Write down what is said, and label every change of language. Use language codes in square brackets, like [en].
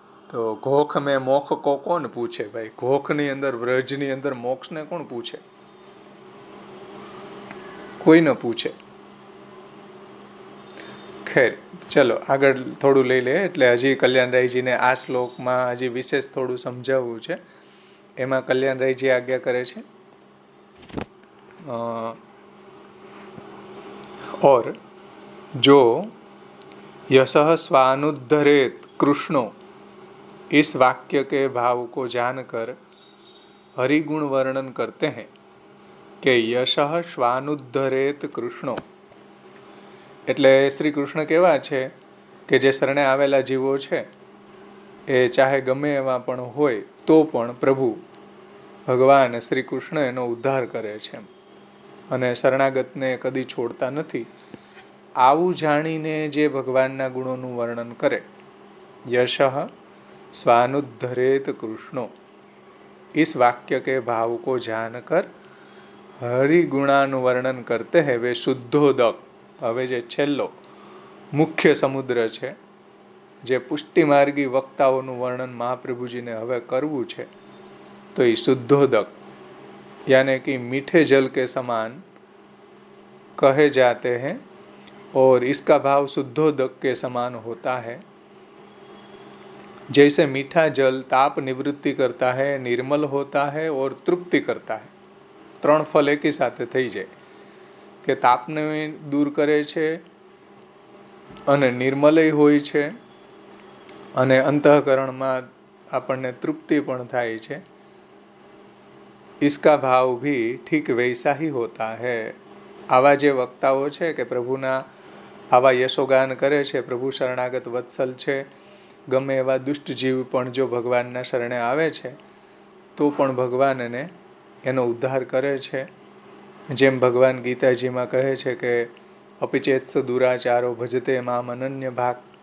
[gu] તો ઘોખ મેં મોખ કો કોણ પૂછે ભાઈ? ઘોખની અંદર, વ્રજની અંદર મોક્ષને કોણ પૂછે? કોઈ ન પૂછે. ખેર, ચલો આગળ થોડું લઈ લે. એટલે હજી કલ્યાણરાયજીને આ શ્લોકમાં હજી વિશેષ થોડું સમજાવવું છે. એમાં કલ્યાણરાયજી આજ્ઞા કરે છે [hi] और जो यशः स्वानुद्धरेत कृष्णो इस वाक्य के भाव को जानकर हरिगुण वर्णन करते हैं कि यशः स्वानुद्धरेत कृष्णो. [gu] એટલે શ્રી કૃષ્ણ કેવા છે કે જે શરણે આવેલા જીવો છે એ ચાહે ગમે એવા પણ હોય તો પણ પ્રભુ ભગવાન શ્રી કૃષ્ણ એનો ઉદ્ધાર કરે છે અને શરણાગતને કદી છોડતા નથી. આવું જાણીને જે ભગવાનના ગુણોનું વર્ણન કરે, [hi] यशः स्वानुद्धरेत कृष्णो इस वाक्य के भाव को जानकर हरिगुणानुवर्णन करते हैं वे शुद्धोदक. [gu] હવે જે છેલ્લો મુખ્ય સમુદ્ર છે, જે પુષ્ટિમાર્ગી વક્તાઓનું વર્ણન મહાપ્રભુજીને હવે કરવું છે, તો એ [hi] शुद्धोदक यानी कि मीठे जल के समान कहे जाते हैं और इसका भाव शुद्धोदक के समान होता है. जैसे मीठा जल ताप निवृत्ति करता है, निर्मल होता है और तृप्ति करता है. 3 फल एक ही साथ [gu] થઈ જાય કે તાપને દૂર કરે છે અને નિર્મલય હોય છે અને અંતઃકરણમાં આપણને તૃપ્તિ પણ થાય છે. [hi] इसका भाव भी ठीक वैसा ही होता है. [gu] આવા જે વક્તાઓ છે કે પ્રભુના આવા યશોગાન કરે છે, પ્રભુ શરણાગત વત્સલ છે, ગમે એવા દુષ્ટ જીવ પણ જો ભગવાનના શરણે આવે છે તો પણ ભગવાન એનો ઉદ્ધાર કરે છે. જેમ ભગવાન ગીતાજીમાં કહે છે કે અપિચેત્સ દુરાચારો ભજતે મામ અનન્ય ભાગ.